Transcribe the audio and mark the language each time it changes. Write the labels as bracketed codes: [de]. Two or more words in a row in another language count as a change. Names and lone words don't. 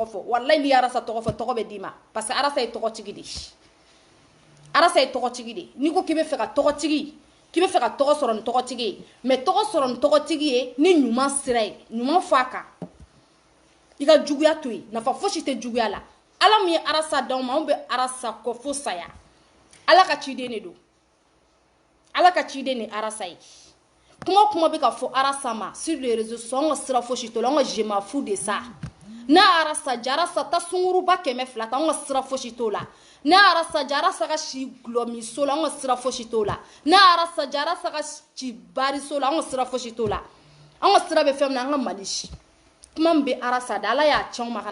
[bm] fɔ walayi n'i ye arasa tɔgɔ fɔ tɔgɔ bɛ d'i ma [fr] parce que [bm] arasa ye tɔgɔtigi de arasa ye tɔgɔtigi de n'i ko k'i bɛ fɛ ka tɔgɔtigi k'i bɛ fɛ ka tɔgɔ sɔrɔ ni tɔgɔtigi ye mais tɔgɔ sɔrɔ ni tɔgɔtigi ye ni ɲuman sira ye ɲuman fɔ a kan i ka juguya to yen nafa fosi tɛ juguya la ala min ye arasa d'anw ma anw bɛ arasa kɔ fo saya ala ka ciden de don ala ka ciden ni arasa ye kuma kuma bɛ ka fɔ arasa ma [fr] sur les réseaux sociaux [bm] anw ka sira fosi t'o la anw ka [fr] je m'en fous de ça [bm] n'a arasa ja arasa ta sunguruba 200 ta anw ka sira fosi t'o la n'a arasa ja arasa ka si gulɔmiso la anw ka sira fosi t'o la n'a arasa ja arasa ka si bariso la anw ka sira fosi t'o la anw ka sira bɛ fɛn min na an ka mali si kuma min bɛ arasa da ala y'a cɛn ma ka